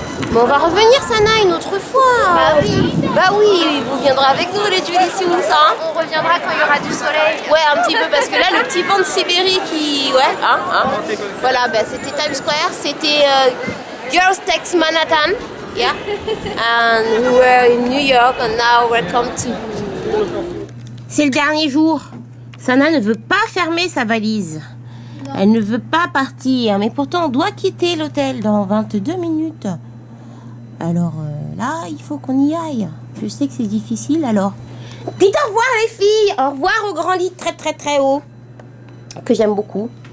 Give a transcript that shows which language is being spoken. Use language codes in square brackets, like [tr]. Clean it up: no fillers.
[fr] Mais on va revenir, Sana, une autre fois. Bah oui. Bah oui, vous viendrez avec nous, les Jellycious, hein. On reviendra quand il y aura du soleil. Ouais, un petit peu, parce que là, le petit vent de Sibérie qui... Ouais, hein. Voilà, bah, c'était Times Square, c'était Girls Takes Manhattan. [en] Yeah. And we were in New York, and now welcome to... [fr] C'est le dernier jour. Sana ne veut pas fermer sa valise. Non. Elle ne veut pas partir, mais pourtant, on doit quitter l'hôtel dans 22 minutes. Alors là, il faut qu'on y aille. Je sais que c'est difficile, alors... Dites au revoir les filles. Au revoir au grand lit très très très haut, que j'aime beaucoup.